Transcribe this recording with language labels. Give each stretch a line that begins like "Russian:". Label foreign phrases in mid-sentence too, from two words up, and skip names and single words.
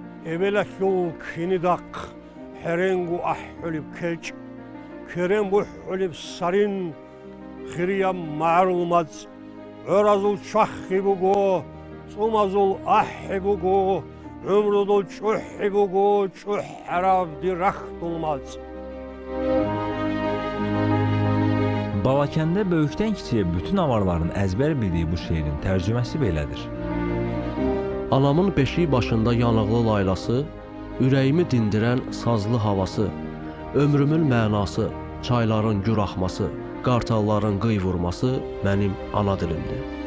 Avaric: Ebelek yol kinidak, herengu ahulib kelç, kerem bu hulib sarin, xiriyam ma'rumaz, örazul çahhibugu, tsumazul ahhibugu, ömrudul çuhhibugu, çuh herabdi raxtulmaz.
Azerbaijani: Balakəndə böyükdən kiçiyə bütün avarların əzbər bildiyi bu şeirin tərcüməsi belədir. Anamın beşiği başında yanıqlı laylası, ürəyimi dindirən sazlı havası, ömrümün mənası, çayların gür axması, qartalların qıy vurması mənim ana dilimdir.